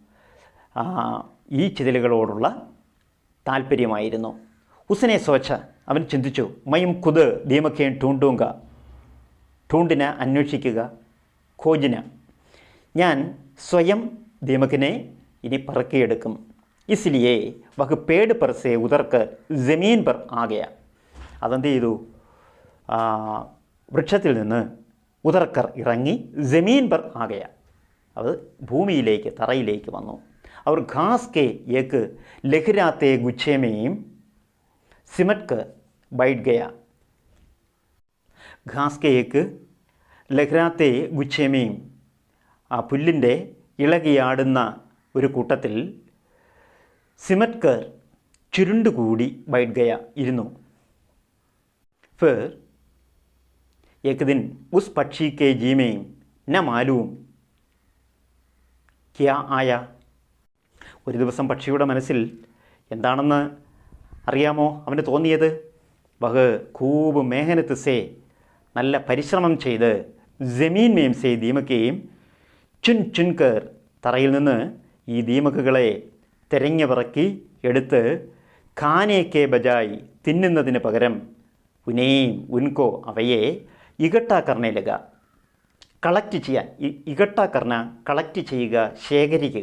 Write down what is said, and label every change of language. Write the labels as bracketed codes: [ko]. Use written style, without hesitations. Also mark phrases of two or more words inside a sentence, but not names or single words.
[ml] ഈ ചിതലുകളോടുള്ള താല്പര്യമായിരുന്നു. [hi] उसने सोचा, [ml] അവൻ ചിന്തിച്ചു, [hi] मैं खुद दीमकें ढूँढूँगा, ढूँढना [ml] അന്വേഷിക്കുക, ഖോജിന, ഞാൻ സ്വയം ദീമകിനെ ഇനി പറക്കിയെടുക്കും. [hi] इसलिए वह पेड़ पर से उतरकर जमीन पर आ गया, [ml] അതെന്ത് ചെയ്തു? വൃക്ഷത്തിൽ നിന്ന് ഉതർക്കർ ഇറങ്ങി, [hi] ज़मीन पर आ गया, [ml] അത് ഭൂമിയിലേക്ക്, തറയിലേക്ക് വന്നു. [hi] वह घास के एक लहराते गुच्छे में सिमट बैठ गया, घास के एक लहराते गुच्छे में, [ml] ആ പുല്ലിൻ്റെ ഇളകിയാടുന്ന ഒരു കൂട്ടത്തിൽ [hi] സിമറ്റ് ചുരുണ്ടുകൂടി बैठ गया ഇരുന്നു. ഫിർ एक दिन उस പക്ഷി के जी में न मालूम क्या आया, [ml] ഒരു ദിവസം പക്ഷിയുടെ മനസ്സിൽ എന്താണെന്ന് അറിയാമോ അവന് തോന്നിയത്? [hi] वह ख़ूब मेहनत से, [ml] നല്ല പരിശ്രമം ചെയ്ത്, [hi] ज़मीन में से दीमकें चुन चुनकर, [ml] തറയിൽ നിന്ന് ഈ ദീമക്കുകളെ തെരഞ്ഞു പറക്കി എടുത്ത്, [hi] खाने के बजाय, [ml] തിന്നുന്നതിന് പകരം, [hi] उन्हें उनको, [ml] അവയെ [hi] इकट्ठा करने लगा, [ml] കളക്ട് ചെയ്യാൻ, ഇകട്ടാക്കറിന കളക്ട് ചെയ്യുക, ശേഖരിക്കുക.